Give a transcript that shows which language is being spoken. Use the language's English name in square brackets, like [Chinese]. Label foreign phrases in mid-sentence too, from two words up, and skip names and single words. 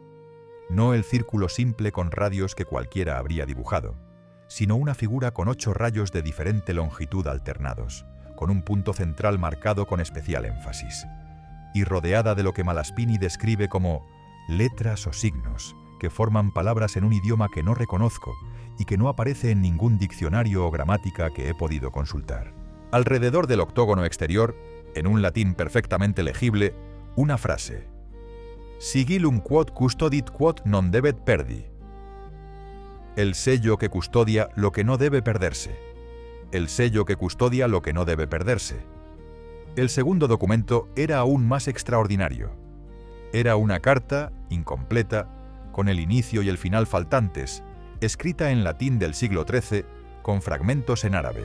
[Spanish] No el círculo simple con radios que cualquiera habría dibujado, sino una figura con 8 rayos de diferente longitud alternados, con un punto central marcado con especial énfasis, y rodeada de lo que Malaspini describe como letras o signos, que forman palabras en un idioma que no reconozco y que no aparece en ningún diccionario o gramática que he podido consultar. Alrededor del octógono exterior, en un latín perfectamente legible, una frase: [Latin] Sigillum quod custodit quod non debet perdi. [Spanish] El sello que custodia lo que no debe perderse. El sello que custodia lo que no debe perderse. El segundo documento era aún más extraordinario. Era una carta, incompleta, con el inicio y el final faltantes, escrita en latín del siglo XIII, con fragmentos en árabe.